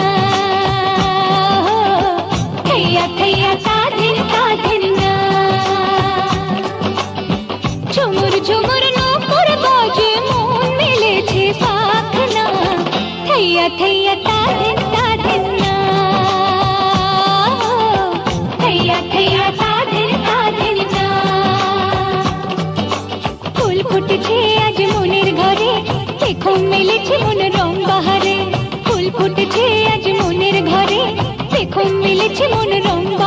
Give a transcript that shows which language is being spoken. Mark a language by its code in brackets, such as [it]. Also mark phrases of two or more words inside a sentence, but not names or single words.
[bn] থৈয়া থৈয়া তাধিন তাধিন না। ঝুমুর ঝুমুর নূপুর বাজে মন মেলেছে পাখনা, থैया थैया ताधिन ताधिन ना, থৈয়া থৈয়া তাধিন তাধিন না। ফুল ফুটেছে আজ মনের ঘরে, দেখো মেলেছে মন রং বাহারে। ফুল ফুটেছে আজ মনের ঘরে, দেখো মেলেছে মন রং